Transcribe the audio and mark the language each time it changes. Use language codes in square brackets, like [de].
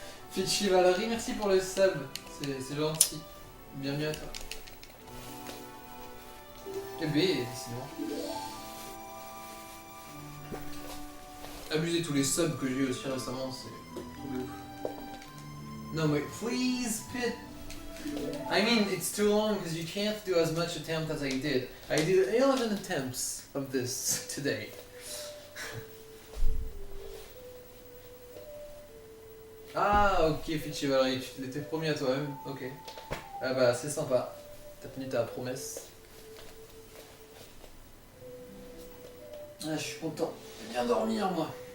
[fr] Fitchy Valerie, merci pour le sub. C'est gentil. Bienvenue à toi. Eh ben, décidément. Abusez tous les subs que j'ai eu aussi récemment, c'est tout de ouf. [en] No, [fr] mais [en] please, Pit. I mean, it's too long because you can't do as much attempt as I did. I did 11 attempts of this today. [fr] Ah, ok, Fitchy Valerie, tu l'étais promis à toi-même, ok. Ah bah, c'est sympa. T'as tenu ta promesse. Ah, je suis content. J'ai bien dormir, moi.